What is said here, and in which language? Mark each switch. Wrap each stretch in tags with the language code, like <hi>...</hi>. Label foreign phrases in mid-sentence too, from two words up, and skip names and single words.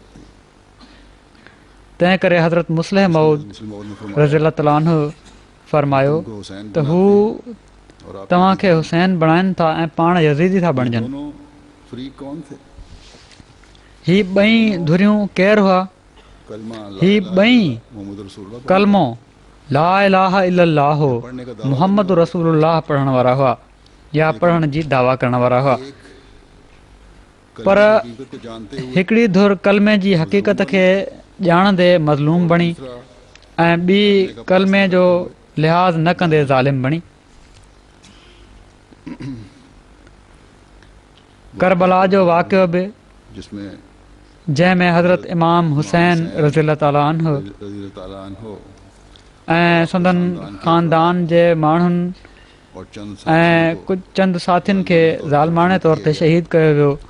<sd>तंहिं करे हज़रत मुस्लिम मऊद</sd> <ar>رضي الله تعالى عنه</ar> <sd>फरमायो त हू तव्हांखे हुसैन बणाइनि था ऐं पाण यज़ीदी था बणजनि। ही ॿई धुरियूं केरु हुआ? ही ॿई कलमो</sd> <ar>لا إله إلا الله محمد رسول الله</ar> <sd>पढ़ण वारा हुआ या पढ़ण जी दावा करण वारा हुआ। पर हिकिड़ी धुर कलमे जी हक़ीक़त खे ॼाणंदे मज़लूम बणी ऐं ॿी कलमे जो लिहाज़ न कंदे ज़ालिम बणी। करबला जो वाक़ियो बि जंहिंमें हज़रत इमाम हुसैन</sd> <ar>رضي الله تعالى عنه</ar> <sd>ऐं संदन ख़ानदान जे माण्हुनि ऐं कुझु चंद साथियुनि खे ज़ालमाणे तौर ते शहीद कयो वियो।</sd>